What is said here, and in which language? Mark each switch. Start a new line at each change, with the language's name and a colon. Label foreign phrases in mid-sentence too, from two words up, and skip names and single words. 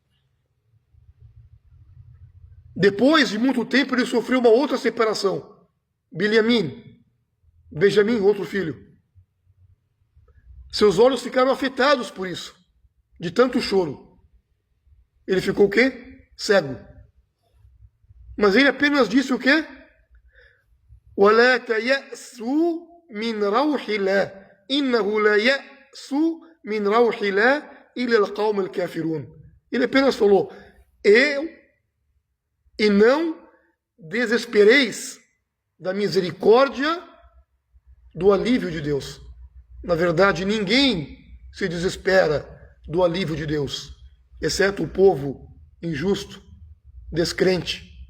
Portuguese: Depois de muito tempo, ele sofreu uma outra separação. Benjamim, outro filho. Seus olhos ficaram afetados por isso, de tanto choro. Ele ficou o quê? Cego. Mas ele apenas disse o quê?
Arabic: وَلَا تَيَأْسُوا مِنْ رَوْحِ اللَّهِ إِنَّهُ لَا يَأْسُ مِنْ رَوْحِ اللَّهِ إِلَّا الْقَوْمِ الْكَافِرُونَ.
Portuguese: Ele apenas falou, e não desespereis da misericórdia do alívio de Deus. Na verdade, ninguém se desespera do alívio de Deus, exceto o povo injusto, descrente.